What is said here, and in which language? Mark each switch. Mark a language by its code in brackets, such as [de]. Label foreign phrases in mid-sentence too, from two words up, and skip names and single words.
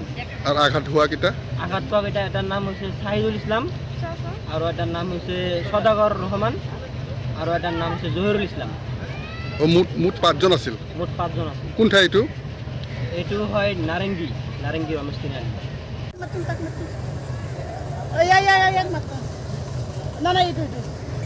[as] আৰু আঘাত হোৱা কিটা? আঘাত পোৱা কেইটা এটাৰ নাম হৈছে চাহিদুল ইছলাম আৰু এটাৰ নাম হৈছে সদাগৰ ৰহমান আৰু এটাৰ নাম হৈছে জহিৰুল ইছলাম। ও মুঠ 5 জন আছিল। মুঠ 5 জন আছিল। কোন ঠাই এইটো? এইটো হয় নাৰেংগী ৰমেশটিনালী। Matun tak matun. Ay, yak matun. Nana itu.